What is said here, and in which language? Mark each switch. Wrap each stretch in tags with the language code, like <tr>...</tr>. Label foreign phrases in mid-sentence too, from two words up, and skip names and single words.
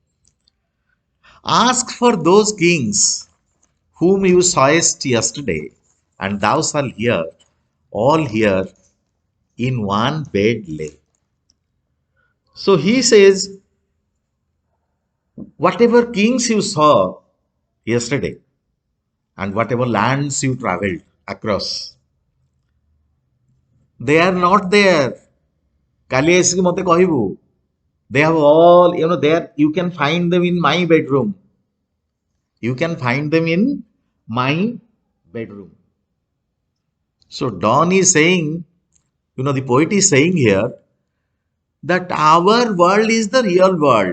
<en>Ask for those kings whom you sawest yesterday, and thou shalt hear, all here in one bed lay. So he says, whatever kings you saw yesterday, and whatever lands you traveled across, they are not there.</en> <or>କାଲି ଆସିକି ମତେ କହିବୁ,</or> <en>they have all, there you can find them in my bedroom. You can find them in my bedroom. So Donne is saying, the poet is saying here that our world is the real world.</en>